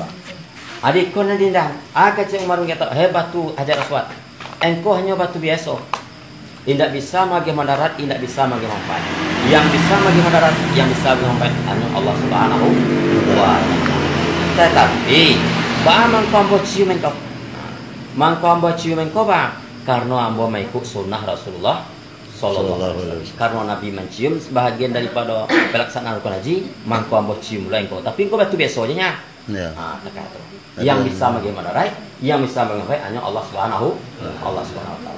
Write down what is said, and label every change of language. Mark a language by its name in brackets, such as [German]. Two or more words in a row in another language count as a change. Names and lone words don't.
[Indonesian] Adikku nanti dah. Kecil Umar kata, "Hei batu Hajar Aswad, engkau hanya batu biasa. Tidak bisa magih mudarat, tidak bisa magih manfaat. Yang bisa magih mudarat, yang bisa magih manfaat hanya Allah [Arabic] Subhanahu wa taala." [Indonesian] Tetapi, [Minangkabau] ba mangko ambo cium engkau. Mangko ambo cium engkau ba karena ambo mengikut sunnah Rasulullah [Arabic] sallallahu alaihi wasallam. [Indonesian] Karena Nabi mencium sebahagian daripada pelaksanaan rukun haji, [Minangkabau] mangko ambo cium lah engkau. [Indonesian] Tapi engkau batu biasa aja nya. Ya. Yang bisa magih mudarat, yang bisa magih manfaat hanya Allah [Arabic] Subhanahu wa taala.